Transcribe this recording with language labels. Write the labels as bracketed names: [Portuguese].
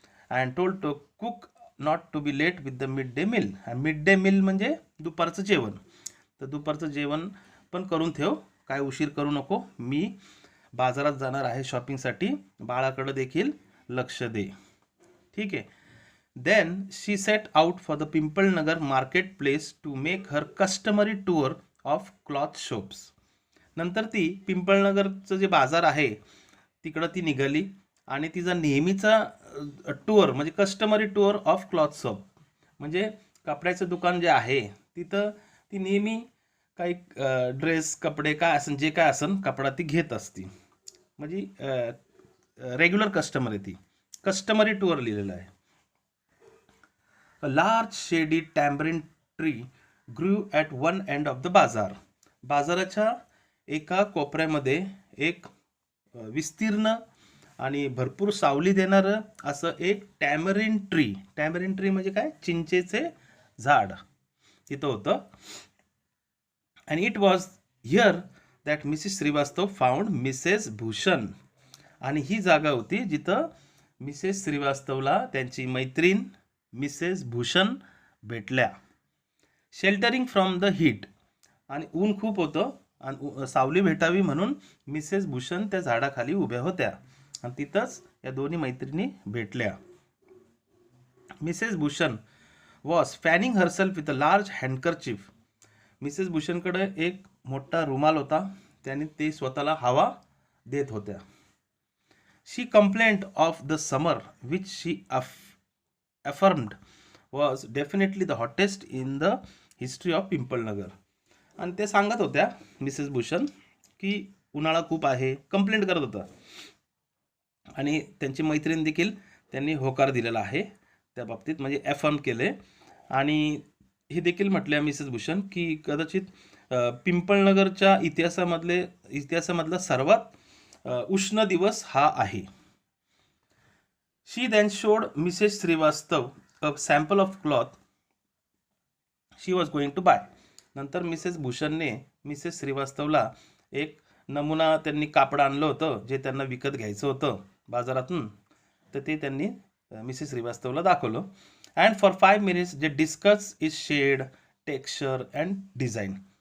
[English] And told to cook not to be late with the mid day meal. [Marathi] Mid day meal म्हणजे दुपारचं जेवण. तर दुपारचं जेवण पण करून ठेव, काय उशीर करू नको, मी बाजारात जाणार आहे शॉपिंगसाठी, बाळाकडं देखील लक्ष दे. ठीक आहे. [English] Then she set out for the Pimpalnagar market place to make her customary tour of cloth shops. [Marathi] नंतर ती पिंपळनगरचं जे बाजार आहे तिकडं ती निघाली आणि तिचा नेहमीचा टूर म्हणजे [English] customary tour of cloth shop, [Marathi] म्हणजे कपड्याचं दुकान जे आहे तिथं ती नेहमी काही ड्रेस कपडे काय असेल, जे काय असेल कपडा ती घेत असती. म्हणजे रेग्युलर कस्टमर आहे ती. कस्टमरी टूर लिहिलेलं आहे. [English] A large shady tamarind tree grew at one end of the bazaar. [Marathi] बाजाराच्या एका कोपऱ्यामध्ये एक विस्तीर्ण आणि भरपूर सावली देणारं असं एक टॅमरिन ट्री. टॅमरिन ट्री म्हणजे काय, चिंचेचे झाड तिथं होतं. [English] And it was here that Mrs Shrivastava found Mrs Bhushan. [Marathi] आणि ही जागा होती जिथं मिसेस श्रीवास्तवला त्यांची मैत्रीण मिसेस भूषण भेटल्या. [English] sheltering from the heat, [Marathi] आणि ऊन खूप होतं आणि सावली भेटावी म्हणून मिसेस भूषण त्या झाडाखाली उभ्या होत्या आणि तिथंच या दोन्ही मैत्रिणी भेटल्या. [English] Mrs Bhushan was fanning herself with a large handkerchief. [Marathi] Mrs भूषणकडे एक मोठा रुमाल होता, त्याने ते स्वतःला हवा देत होत्या. [English] She complained of the summer which she affirmed was definitely the hottest in the history of Pimpalnagar. [Marathi] आणि ते सांगत होत्या मिसेस भूषण की उन्हाळा खूप आहे, कंप्लेंट करत होता. आणि त्यांची मैत्रीण देखील त्यांनी होकार दिलेला आहे त्या बाबतीत, म्हणजे ॲफर्म केले. आणि हे देखील म्हटले मिसेस भूषण की कदाचित पिंपळनगरच्या इतिहासामधला सर्वात उष्ण दिवस हा आहे. [English] She then showed Mrs. Srivastav a sample of cloth she was going to buy. [Marathi] नंतर मिसेस भूषणने मिसेस श्रीवास्तवला एक नमुना, त्यांनी कापड आणलं होतं जे त्यांना विकत घ्यायचं होतं बाजारातून, तर ते त्यांनी मिसेस श्रीवास्तवला दाखवलं. [English] And for 5 minutes they discuss is shade texture and design.